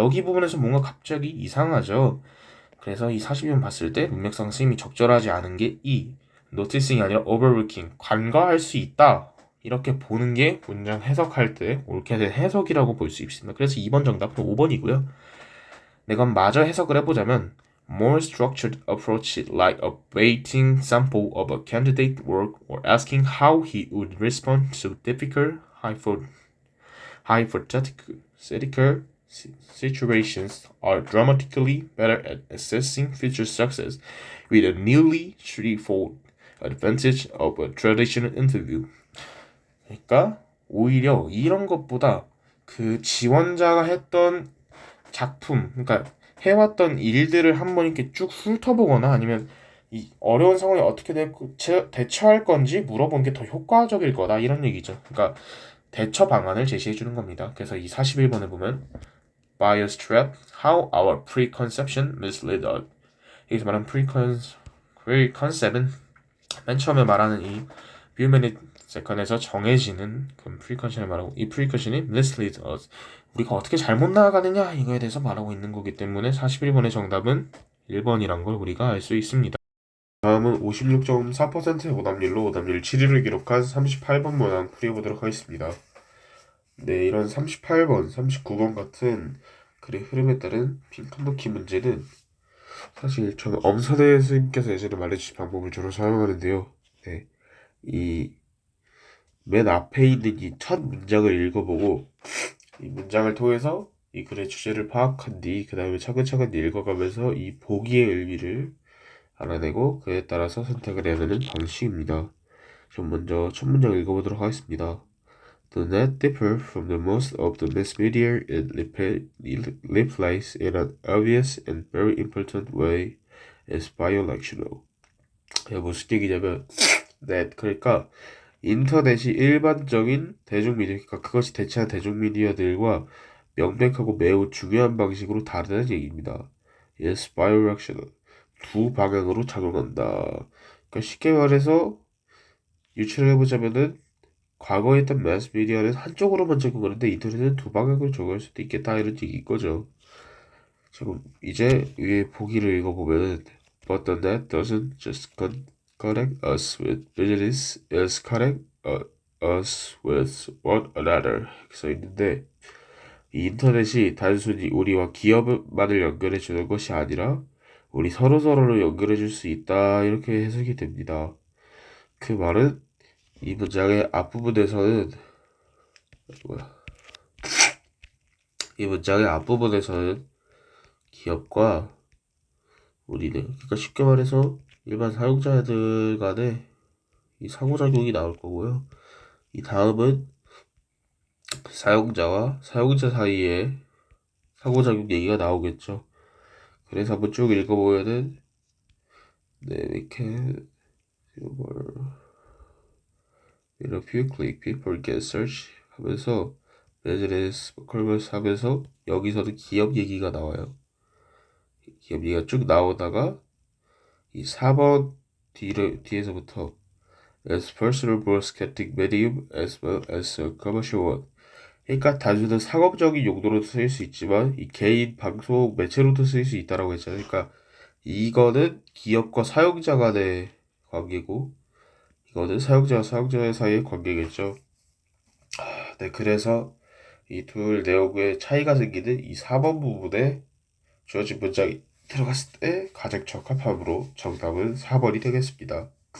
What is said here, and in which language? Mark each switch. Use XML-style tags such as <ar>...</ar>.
<ko>여기 부분에서 뭔가 갑자기 이상하죠. 그래서 이 42번 봤을 때 문맥상 쓰임이 적절하지 않은 게 noticing이 아니라 overlooking, 간과할 수 있다 이렇게 보는 게 문장 해석할 때 옳게 된 해석이라고 볼 수 있습니다. 그래서 2번 정답은 5번이고요.</ko> <en>내가 마저 해석을 해보자면 more structured approach like a weighting sample of a candidate work or asking how he would respond to difficult hypothetical situations are dramatically better at assessing future success with a nearly threefold advantage of a traditional interview.</en> <ko>그러니까 오히려 이런 것보다 그 지원자가 했던 작품, 그러니까 해왔던 일들을 한번 이렇게 쭉 훑어보거나 아니면 이 어려운 상황에 어떻게 대처할 건지 물어보는 게 더 효과적일 거다 이런 얘기죠. 그러니까 대처 방안을 제시해 주는 겁니다. 그래서 이 41번에 보면</ko> <en>bias trap, how our preconception misled us.</en> <ko>여기서 말하는 preconcept은 맨 처음에 말하는 이 few minute second에서 정해지는 그 preconception을 말하고 이 preconception이</ko> <en>misled us.</en> <ko>우리가 어떻게 잘못 나아가느냐 이거에 대해서 말하고 있는 거기 때문에 41번의 정답은 1번이란 걸 우리가 알 수 있습니다. 다음은 56.4%의 오답률로 오답률 7위를 기록한 38번 문항 풀이해보도록 하겠습니다. 네, 이런 38번, 39번 같은 글의 흐름에 따른 핑크넣기 문제는 사실 저는 엄선혜 선생님께서 예전에 말해주신 방법을 주로 사용하는데요. 네, 이 맨 앞에 있는 이 첫 문장을 읽어보고 이 문장을 통해서 이 글의 주제를 파악한 뒤 그 다음에 차근차근 읽어가면서 이 보기의 의미를 알아내고 그에 따라서 선택을 해야 되는 방식입니다. 전 먼저 첫 문장 읽어보도록 하겠습니다.</ko> <en>The net differ from the most of the mass media it reflects in an obvious and very important way is bidirectional.</en> <ko>무슨 얘기냐면 net 그러니까 인터넷이 일반적인 대중미디어 그러니까 그것이 대체한 대중미디어들과 명백하고 매우 중요한 방식으로 다르다는 얘기입니다.</ko> <en>is bidirectional.</en> <ko>두 방향으로 작용한다. 그러니까 쉽게 말해서 유추를 해보자면은 과거에 있던 매스 미디어는 한쪽으로만 적용하는데 인터넷은 두 방향으로 적용할 수도 있겠다 이런 얘기인 거죠. 지금 이제 위에 보기를 읽어보면은</ko> <en>But the net doesn't just connect us with business, it's connect us with one another.</en> <ko>써 있는데 이 인터넷이 단순히 우리와 기업만을 연결해 주는 것이 아니라 우리 서로서로를 연결해 줄 수 있다 이렇게 해석이 됩니다. 그 말은 이 문장의 앞부분에서는 뭐야? 이 문장의 앞부분에서는 기업과 우리는 그러니까 쉽게 말해서 일반 사용자들 간에 이 상호작용이 나올 거고요. 이 다음은 사용자와 사용자 사이에 상호작용 얘기가 나오겠죠. 그래서 한번 쭉 읽어보면은 네,</ko> <en>we can in a few click people get search</en> <ko>하면서</ko> <en>business commerce</en> <ko>하면서 여기서는 기업 얘기가 나와요. 기업 얘기가 쭉 나오다가 이 4번 뒤에서부터</ko> <en>as personal broadcasting medium as well as a commercial one.</en> <ko>그러니까 단순한 상업적인 용도로도 쓰일 수 있지만 이 개인 방송 매체로도 쓰일 수 있다라고 했잖아요. 그러니까 이거는 기업과 사용자 간의 관계고 이거는 사용자 사이의 관계겠죠. 네, 그래서 이 둘 내용의 차이가 생기는 이 4번 부분에 주어진 문장이 들어갔을 때 가장 적합함으로 정답은 4번이 되겠습니다.</ko>